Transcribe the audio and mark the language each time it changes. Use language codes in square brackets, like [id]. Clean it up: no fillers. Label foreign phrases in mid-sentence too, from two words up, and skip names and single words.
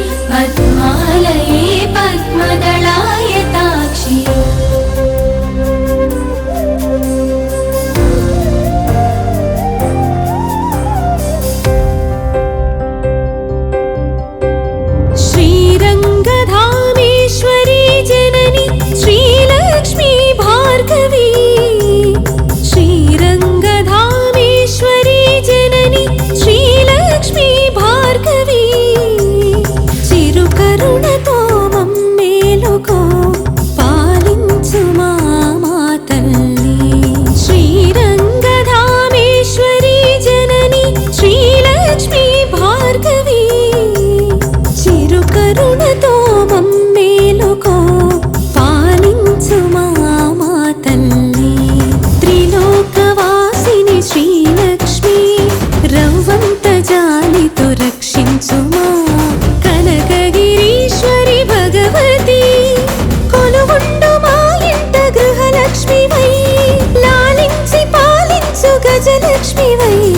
[sa] पद्मालये पद्मदलायताक्षि श्रीरङ्गधामेश्वरी जननी श्रीलक्ष्मी भार्गवी श्रीरङ्गधामेश्वरी जननी श्रीलक्ष्मी भार्गवी [te] చిరుకరుణతో మమ్మేలుకో పాలించు మా తల్లి శ్రీరంగధామేశ్వరి జనని శ్రీలక్ష్మీ భార్గవి చిరుకరుణతో మమ్మేలుకో పాలించు మా తల్లి త్రిలోకవాసిని శ్రీలక్ష్మి రవ్వంత జాలితో రక్షించు మా కనకగిరీశ్వరి భగవతి కొలువుండు మా ఇంట గృహలక్ష్మి వై లాలించి పాలించు గజలక్ష్మి వై